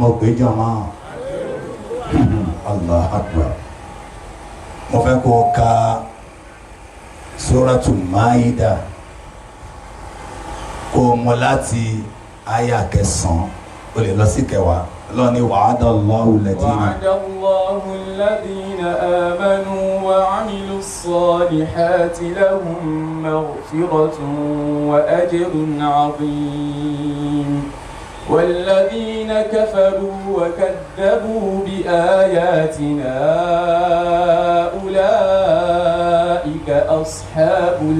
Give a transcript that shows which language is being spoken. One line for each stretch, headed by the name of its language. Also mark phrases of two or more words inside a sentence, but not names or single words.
Yoruba: Kí ni mo pè jọmọ́?
Arabic: الله أكبر.
Yoruba: mo fẹ́ kó ka Suratul Maida kó mú láti àyá 9 ó lè lọ sí 10 lọ́ni wa'adallahu
Arabic: الذين آمنوا وعملوا الصالحات لهم مغفرة وأجر عظيم والذين كفروا وكذبوا بآياتنا أولئك أصحاب